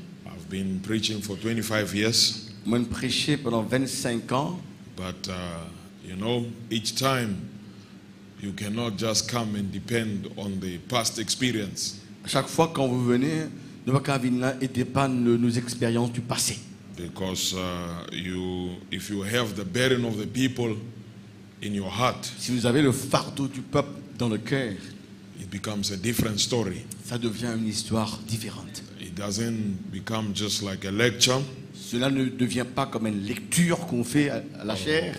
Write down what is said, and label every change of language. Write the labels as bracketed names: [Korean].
[English] I've been preaching for 25 years, [French] moi j'ai prêché pendant 25 ans, [English] but each time you cannot just come and depend on the past experience. [French] chaque fois quand vous venez, ne pas qu'à venir là et dépendre de nos expériences du passé. [English] Because if you have the burden of the people in your heart, [French] Si vous avez le fardeau du peuple dans le cœur, [English] it becomes a different story. [French] ça devient une histoire différente. [English] It doesn't become just like a lecture [French] Cela ne devient pas comme une lecture qu'on fait à la chair,